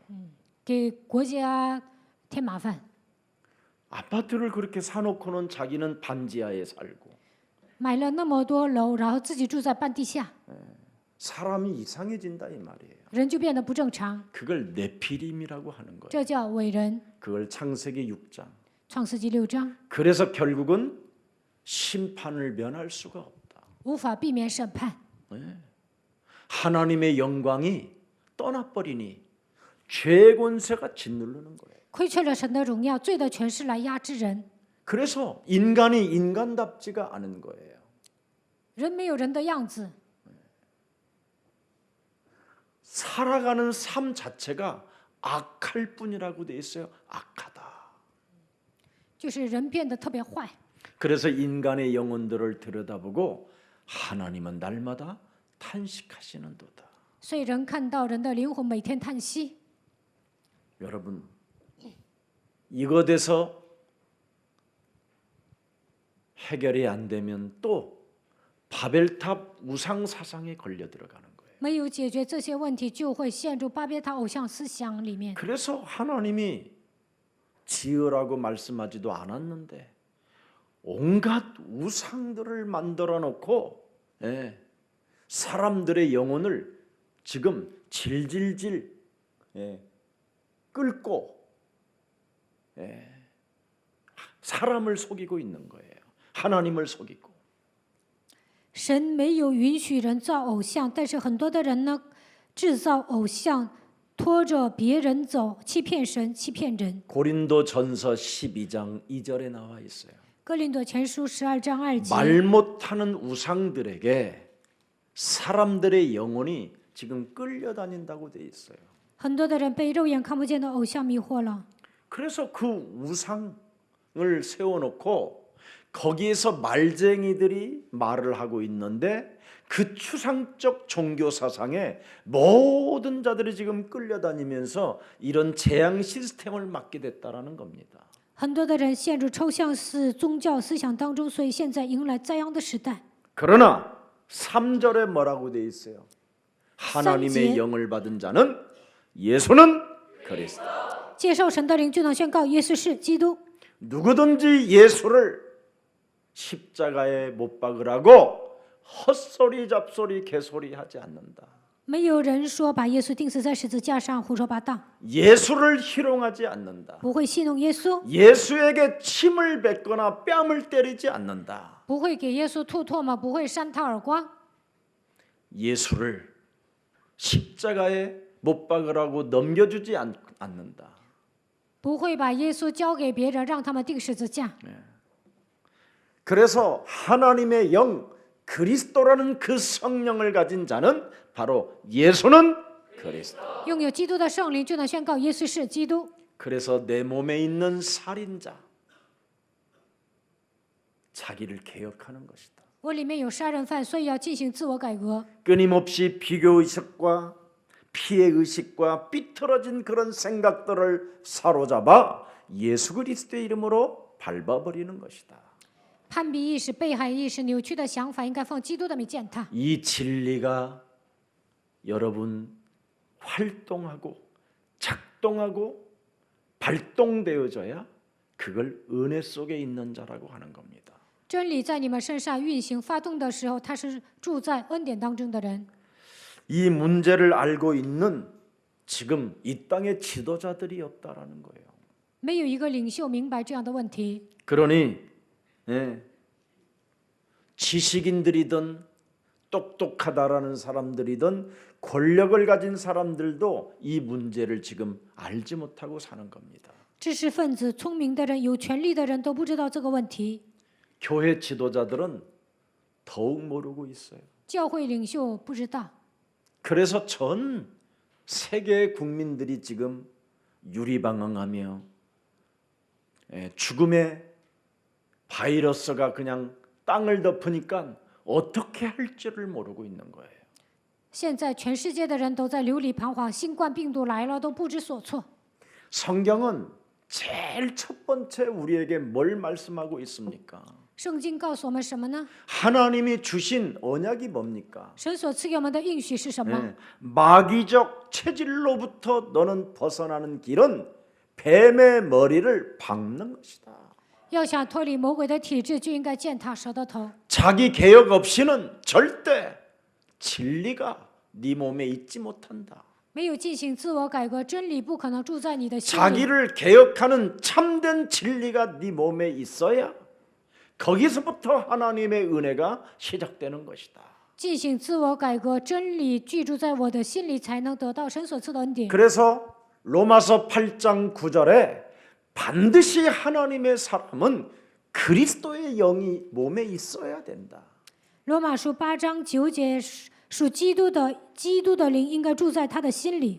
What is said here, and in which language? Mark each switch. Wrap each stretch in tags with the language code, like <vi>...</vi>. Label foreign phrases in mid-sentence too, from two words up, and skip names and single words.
<zh>给国家添麻烦。</zh> <ko>아파트를 그렇게 사놓고는 자기는 반지하에 살고</ko> <zh>买了那么多楼，然后自己住在半地下，</zh> <ko>사람이 이상해진다 이 말이에요.</ko> <zh>人就变得不正常。</zh> <ko>그걸 네피림이라고 하는 거예요.</ko> <zh>这叫伟人。</zh> <ko>그걸 창세기 6장.</ko> <zh>创世纪6章，</zh> <ko>그래서 결국은 심판을 면할 수가 없다.</ko> <zh>无法避免审判。</zh> <ko>하나님의 영광이 떠나버리니 죄의 권세가 짓누르는 거예요.</ko> <zh>亏缺了神的荣耀，罪的权势来压制人，</zh> <ko>그래서 인간이 인간답지가 않은 거예요.</ko> <zh>人没有人的样子，</zh> <ko>살아가는 삶 자체가 악할 뿐이라고 돼 있어요. 악하다.</ko> <zh>就是人变得特别坏。</zh> <ko>그래서 인간의 영혼들을 들여다보고 하나님은 날마다 탄식하시는도다.</ko> <zh>所以人看到人的灵魂每天叹息。</zh> <ko>여러분 이것에서 해결이 안 되면 또 바벨탑 우상 사상에 걸려 들어가는 거예요.</ko> <zh>没有解决这些问题，就会陷入巴别塔偶像思想里面。</zh> <ko>그래서 하나님이 지으라고 말씀하지도 않았는데 온갖 우상들을 만들어 놓고 사람들의 영혼을 지금 질질질 끌고 사람을 속이고 있는 거예요. 하나님을 속이고.</ko> <zh>神没有允许人造偶像，但是很多的人呢，制造偶像，拖着别人走，欺骗神，欺骗人。</zh> <ko>고린도전서 12장 2절에 나와 있어요.</ko> <zh>哥林多前书12章2节，</zh> <ko>말 못하는 우상들에게 사람들의 영혼이 지금 끌려다닌다고 돼 있어요.</ko> <zh>很多的人被肉眼看不见的偶像迷惑了，</zh> <ko>그래서 그 우상을 세워놓고 거기에서 말쟁이들이 말을 하고 있는데 그 추상적 종교 사상에 모든 자들이 지금 끌려다니면서 이런 재앙 시스템을 맞게 됐다라는 겁니다.</ko> <zh>很多的人陷入抽象式宗教思想当中，所以现在迎来灾殃的时代。</zh> <ko>그러나 3절에 뭐라고 돼 있어요? 하나님의 3절. 영을 받은 자는 예수는 그리스도.</ko> <zh>接受神的灵，就能宣告耶稣是基督。</zh> <ko>누구든지 예수를 십자가에 못 박으라고 헛소리 잡소리 개소리 하지 않는다.</ko> <zh>没有人说把耶稣钉死在十字架上胡说八道，</zh> <ko>예수를 희롱하지 않는다.</ko> <zh>不会戏弄耶稣，</zh> <ko>예수에게 침을 뱉거나 뺨을 때리지 않는다.</ko> <zh>不会给耶稣吐唾沫，不会扇他耳光，</zh> <ko>예수를 십자가에 못 박으라고 넘겨주지 않는다.</ko> <zh>不会把耶稣交给别人，让他们钉十字架。</zh> <ko>그래서 하나님의 영 그리스도라는 그 성령을 가진 자는 바로 예수는 그리스도.</ko> <zh>拥有基督的圣灵，就能宣告耶稣是基督。</zh> <ko>그래서 내 몸에 있는 살인자 자기를 개혁하는 것이다.</ko> <zh>我里面有杀人犯，所以要进行自我改革，</zh> <ko>끊임없이 비교 의식과 피해 의식과 삐뚤어진 그런 생각들을 사로잡아 예수 그리스도의 이름으로 밟아버리는 것이다.</ko> <zh>攀比意识、被害意识、扭曲的想法，应该奉基督的名践踏。</zh> <ko>이 진리가 여러분 활동하고 작동하고 발동되어져야 그걸 은혜 속에 있는 자라고 하는 겁니다.</ko> <zh>真理在你们身上运行、发动的时候，他是住在恩典当中的人。</zh> <ko>이 문제를 알고 있는 지금 이 땅의 지도자들이 없다라는 거예요.</ko> <zh>没有一个领袖明白这样的问题。</zh> <ko>그러니 지식인들이든 똑똑하다라는 사람들이든 권력을 가진 사람들도 이 문제를 지금 알지 못하고 사는 겁니다.</ko> <zh>知识分子、聪明的人、有权力的人都不知道这个问题，</zh> <ko>교회 지도자들은 더욱 모르고 있어요.</ko> <zh>教会领袖不知道，</zh> <ko>그래서 전 세계 국민들이 지금 유리방황하며 죽음의 바이러스가 그냥 땅을 덮으니까 어떻게 할지를 모르고 있는 거예요.</ko> <zh>现在全世界的人都在流离彷徨，新冠病毒来了都不知所措。</zh> <ko>성경은 제일 첫 번째 우리에게 뭘 말씀하고 있습니까?</ko> <zh>圣经告诉我们什么呢？</zh> <ko>하나님이 주신 언약이 뭡니까?</ko> <zh>神所赐给我们的应许是什么？</zh> <ko>마귀적 체질로부터 너는 벗어나는 길은 뱀의 머리를 박는 것이다.</ko> <zh>要想脱离魔鬼的体质，就应该践踏蛇的头。</zh> <ko>자기 개혁 없이는 절대 진리가 네 몸에 있지 못한다.</ko> <zh>没有进行自我改革，真理不可能住在你的心里。</zh> <ko>자기를 개혁하는 참된 진리가 네 몸에 있어야 거기서부터 하나님의 은혜가 시작되는 것이다.</ko> <zh>进行自我改革，真理居住在我的心里，才能得到神所赐的恩典。</zh> <ko>그래서 로마서 8장 9절에 반드시 하나님의 사람은 그리스도의 영이 몸에 있어야 된다.</ko> <zh>罗马书8章9节属基督的灵应该住在他的心里。</zh>